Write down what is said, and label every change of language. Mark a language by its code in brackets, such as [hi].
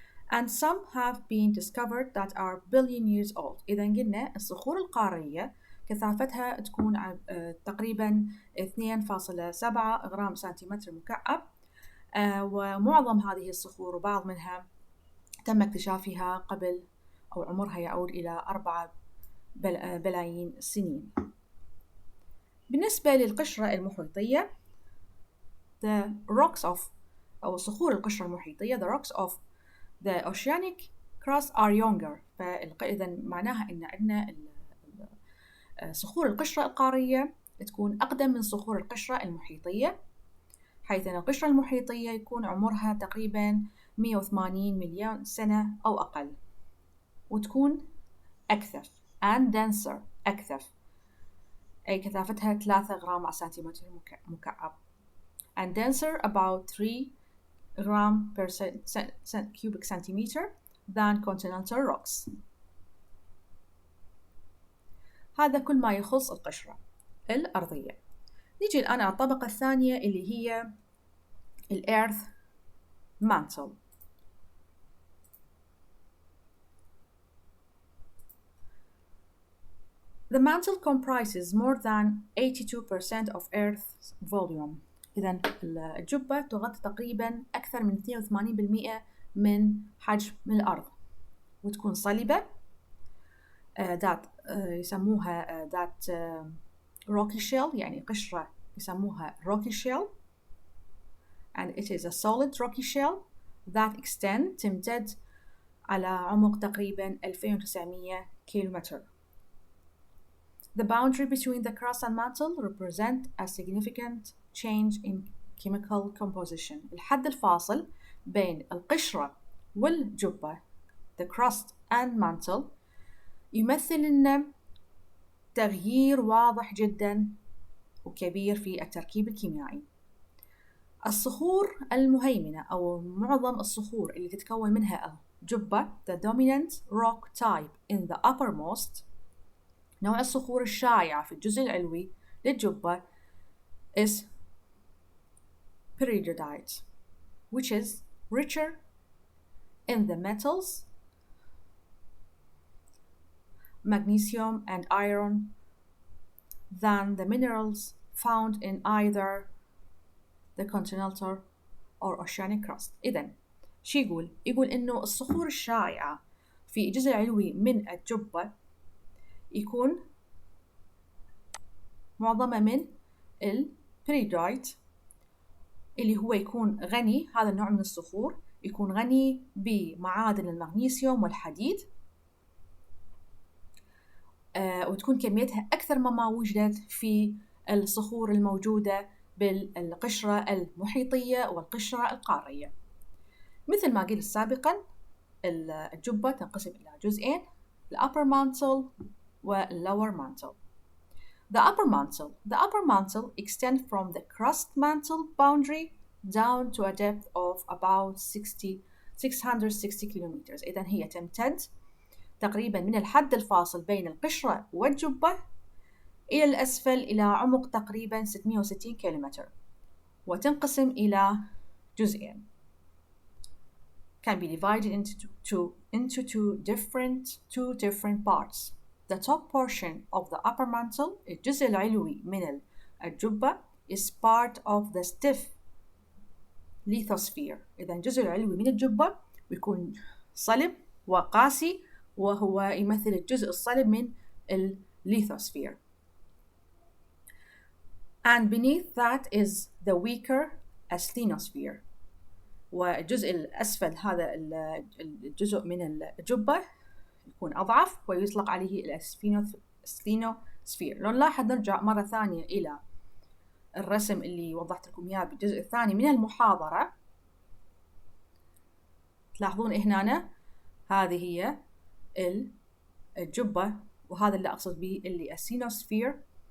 [en] And some have been discovered that are billion years old. [ar] إذا قلنا الصخور القارية كثافتها تكون تقريباً 2.7 غرام سنتيمتر مكعب، ومعظم هذه الصخور وبعض منها تم اكتشافها قبل أو عمرها يعود إلى 4 بلايين السنين. بالنسبة للقشرة المحيطية [en] the rocks of [ar] أو صخور القشرة المحيطية [en] the rocks of the oceanic crust are younger. [ar] فإذا معناها إن عندنا صخور القشرة القارية تكون أقدم من صخور القشرة المحيطية، حيث أن القشرة المحيطية يكون عمرها تقريباً 180 مليون سنة أو أقل، وتكون أكثف [en] and denser [ar] أكثف، أي كثافتها 3 غرام على سنتيمتر مكعب [en] and denser about 3 gram per cubic centimeter than continental rocks. [ar] هذا كل ما يخص القشرة الأرضية. نيجي الآن على الطبقة الثانية اللي هي الأرث mantle. [en] The mantle comprises more than 82% of Earth's volume. [ar] إذن الجبة تغطي تقريباً أكثر من 82% من حجم الأرض، وتكون صلبة ذات يسموها ذات rocky shell، يعني قشرة يسموها rocky shell [en] and it is a solid rocky shell that [ar] تمتد على عمق تقريباً 2900 كيلومتر. [en] The boundary between the crust and mantle represent a significant change in chemical composition. [ar] الحد الفاصل بين القشرة والجبة [en] the crust and mantle [ar] يمثل لنا تغيير واضح جدا وكبير في التركيب الكيميائي. الصخور المهيمنة أو معظم الصخور اللي تتكون منها الجبة [en] the dominant rock type in the uppermost [ar] نوع الصخور الشائعة في الجزء العلوي للجبة [en] is peridotite which is richer in the metals magnesium and iron than the minerals found in either the continental or oceanic crust. [ar] إذن شو يقول إنه الصخور الشائعة في الجزء العلوي من الجبة يكون معظمة من البريدايت اللي هو يكون غني هذا النوع من الصخور يكون غني بمعادن المغنيسيوم والحديد وتكون كميتها أكثر مما وجدت في الصخور الموجودة بالقشرة المحيطية والقشرة القارية. مثل ما قلت سابقا الجبة تنقسم إلى جزئين [en] the upper mantle [ar] وال lower mantle. [en] The upper mantle extends from the crust mantle boundary down to a depth of about 660 kilometers. [ar] إذن هي تمتد تقريبا من الحد الفاصل بين القشرة والجبة إلى الأسفل إلى عمق تقريبا 660 كيلومتر وتنقسم إلى جزئين [en] can be divided into two different parts. The top portion of the upper mantle [ar] الجزء العلوي من الجبة [en] is part of the stiff lithosphere. [ar] إذا الجزء العلوي من الجبة بيكون صلب وقاسي وهو يمثل الجزء الصلب من الليثوسفير. [en] And beneath that is the weaker asthenosphere. [ar] والجزء الأسفل هذا الجزء من الجبة يكون أضعف ويطلق عليه الأسثينوسفير. لو نلاحظ نرجع مرة ثانية إلى الرسم اللي وضحت لكم إياه بالجزء الثاني من المحاضرة تلاحظون هنا هذه هي الجبة وهذا اللي أقصد به اللي السينوسفير